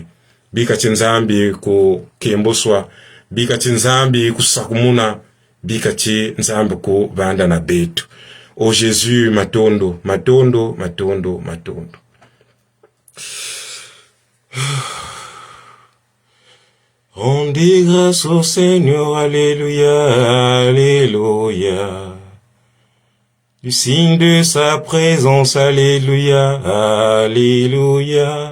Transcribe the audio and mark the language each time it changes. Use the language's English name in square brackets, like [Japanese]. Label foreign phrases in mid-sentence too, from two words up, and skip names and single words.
[Kongo] Bika chinzambi ku kemboswa, bika chinzambi ku sakumuna, bika chinzambi ku vanda na betu. Oh Jésus, matondo. [French] Rendez grâce au Seigneur, alléluia, alléluia. Du signe de sa présence, alléluia, alléluia.